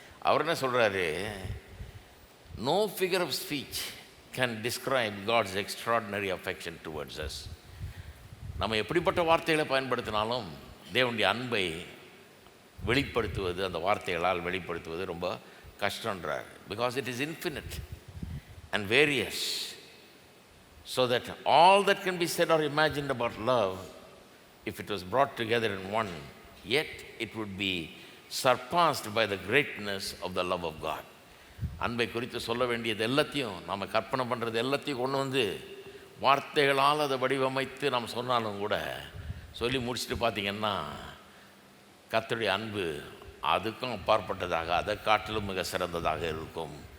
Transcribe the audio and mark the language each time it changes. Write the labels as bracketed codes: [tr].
[ta] அவர் என்ன சொல்கிறாரு, [en] No figure of speech can describe God's extraordinary affection towards us. [ta] நம்ம எப்படிப்பட்ட வார்த்தைகளை பயன்படுத்தினாலும் தேவனுடைய அன்பை வெளிப்படுத்துவது, அந்த வார்த்தைகளால் வெளிப்படுத்துவது ரொம்ப கஷ்டன்றார். [en] Because it is infinite and various, so that all that can be said or imagined about love, if it was brought together in one, yet it would be surpassed by the greatness of the love of God. [ta] அன்பை குறித்து சொல்ல வேண்டியது எல்லாத்தையும், நாம் கற்பனை பண்ணுறது எல்லாத்தையும் கொண்டு வந்து வார்த்தைகளால் அதை வடிவமைத்து நாம் சொன்னாலும் கூட சொல்லி முடிச்சுட்டு பார்த்திங்கன்னா கர்த்தருடைய அன்பு அதுக்கும் அப்பாற்பட்டதாக, அதை காட்டிலும் மிக சிறந்ததாக இருக்கும்.